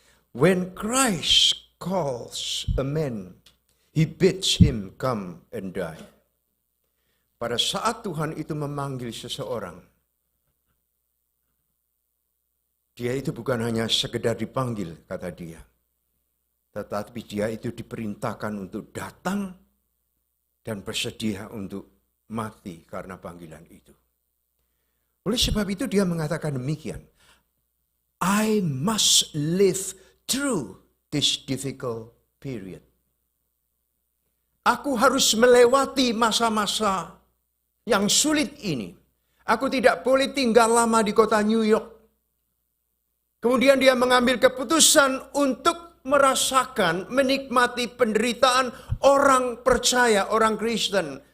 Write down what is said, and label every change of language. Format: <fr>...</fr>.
<en>When Christ calls a man, he bids him come and die.</en> <id>Pada saat Tuhan itu memanggil seseorang, dia itu bukan hanya sekedar dipanggil, kata dia. Tetapi dia itu diperintahkan untuk datang dan bersedia untuk mati karena panggilan itu. Oleh sebab itu dia mengatakan demikian.</id> <en>I must live through this difficult period.</en> <id>Aku harus melewati masa-masa yang sulit ini. Aku tidak boleh tinggal lama di kota New York. Kemudian dia mengambil keputusan untuk merasakan, menikmati penderitaan orang percaya, orang Kristen.</id>